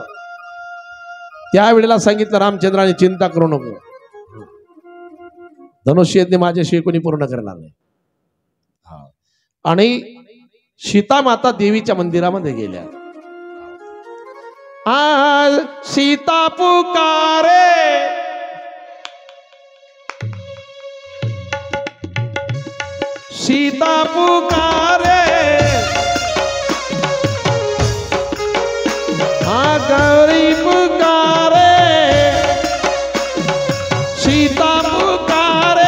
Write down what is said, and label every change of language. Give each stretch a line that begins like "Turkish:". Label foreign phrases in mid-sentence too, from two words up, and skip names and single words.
Marathi: त्यावेळेला सांगितलं रामचंद्राने चिंता करू नको, धनुष्यज्ञ माझ्याशिवाय कोणी पूर्ण करणार नाही. आणि सीतामाता देवीच्या मंदिरामध्ये गेल्या.
Hindi: आज सीता पुकारे, सीता पुकारे, गौरी पुकारे, सीता पुकारे,